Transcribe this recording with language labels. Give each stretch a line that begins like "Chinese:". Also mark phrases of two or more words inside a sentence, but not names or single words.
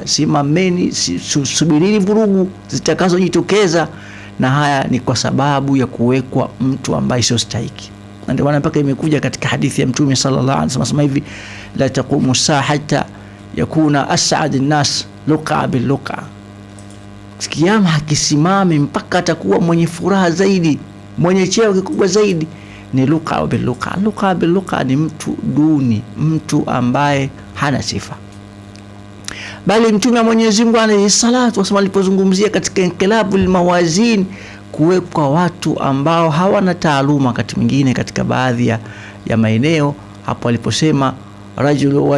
Swahili: Simameni, subirini vurugu zitakazojitokeza, na haya ni kwa sababu ya kuwekwa mtu ambaye sio stahiki. Na ndio maana mpaka imekuja katika hadithi ya Mtume
Arabic: صلى الله عليه وسلم
Swahili: hivi,
Arabic: لا تقوم الساعة حتى يكون أسعد الناس لكع بن لكع.
Swahili: Kiyama hakisimami mpaka atakuwa mwenye furaha zaidi, mwenye cheo kikubwa zaidi ni
Arabic: لكع بن لكع. لكع بن لكع
Swahili: ni mtu duni, mtu ambaye hana sifa. Bali Mtume wa Mwenyezi Mungu
Arabic: عليه الصلاة والسلام
Swahili: alipozungumzia katika
Arabic: انقلاب الموازين,
Swahili: kuwekwa watu ambao hawana taaluma wakati mwingine katika baadhi ya maeneo, hapo aliposema rajul